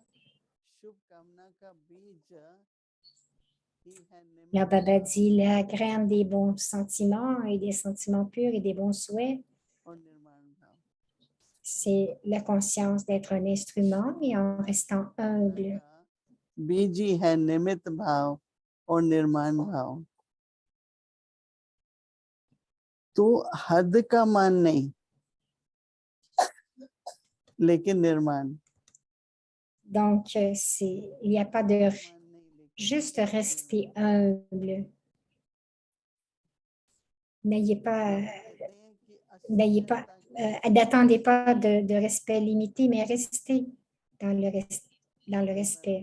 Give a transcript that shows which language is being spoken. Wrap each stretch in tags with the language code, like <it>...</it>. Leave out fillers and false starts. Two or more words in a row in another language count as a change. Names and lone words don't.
<fr>Là, Baba dit la graine des bons sentiments et des sentiments purs et des bons souhaits, c'est la conscience d'être un instrument et en restant humble.</fr> <hi>बीज ही है निमित्त भाव और निर्माण भाव। तो हद का मान नहीं, लेकिन निर्माण।</hi> <fr>Donc, il n'y a pas de juste rester humble. N'attendez pas de respect limité, mais restez dans le respect.</fr>